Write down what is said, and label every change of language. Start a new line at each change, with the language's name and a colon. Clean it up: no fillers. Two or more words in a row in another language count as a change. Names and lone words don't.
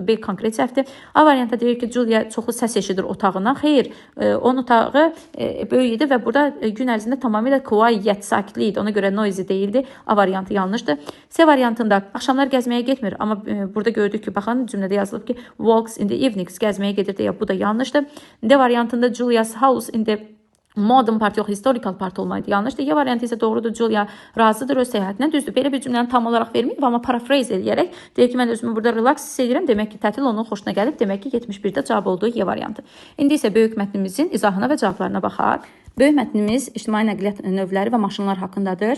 Azerbaijani: B konkret səhvdir. A variantında deyir ki, Julia çoxlu səs eşidir otağından. Xeyr, onun otağı böyük idi və burada gün ərzində tamamilə quiet, sakitlik idi. Ona görə noisy deyildi. A variantı yanlışdır. C variantında axşamlar gəzməyə getmir. Amma burada gördük ki, baxın cümlədə yazılıb ki,
English: walks in the evenings,
Azerbaijani: gəzməyə gedir deyə bu da yanlışdır. D variantında
English: Julia's house in the modern part
Azerbaijani: yox,
English: historical part
Azerbaijani: olmaydı. Yanlışdır. Y variantı isə doğrudur. Julia razıdır öz səyahətinə. Düzdür. Belə bir cümləni tam olaraq verməyib, amma paraphrase eləyərək deyir ki, mən özümü burada relax hiss edirəm. Demək ki, tətil onun xoşuna gəlib. Demək ki, 71-də cavab olduğu Y variantı. İndi isə böyük mətnimizin izahına və cavablarına baxaq. Böyük mətnimiz ictimai nəqliyyat növləri və maşınlar haqqındadır.